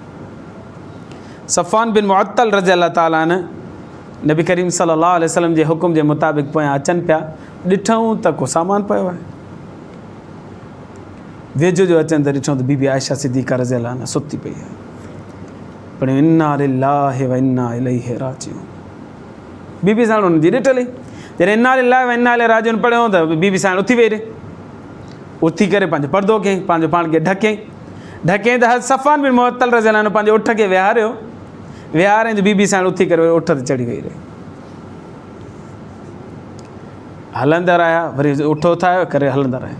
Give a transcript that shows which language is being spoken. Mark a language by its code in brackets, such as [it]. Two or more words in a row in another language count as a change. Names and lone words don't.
[sd] सफ़वान बिन मुअत्तल [ar] رضي الله تعالى [sd] नबी करीम [ar] صلى الله عليه وسلم [sd] जे हुकुम जे मुताबिक़ पोयां अचनि पिया, ॾिठऊं त को सामान पियो आहे। वेझो जो अचनि त ॾिठऊं त बीबी आयशा सिद्दीक़ा [ar] رضي الله عنها [sd] सुती पई आहे। [ar] पर إنا لله وإنا إليه راجعون, [sd] बीबी साण हुनजी ॾिठल ई। जॾहिं [ar] إنا لله وإنا إليه راجعون [sd] पढ़ियो त बीबी साण उथी वई रे, उथी करे पंहिंजो पर्दो कयईं, पंहिंजो पाण खे ढकईं त सफ़वान बिन मुअत्तल [ar] رضي الله عنه [sd] पंहिंजे उठ खे विहारियईं त बीबी साण उथी करे उठ ते चढ़ी वई रे। हलंदा रहिया, वरी उठ उथायो करे हलंदा रहिया।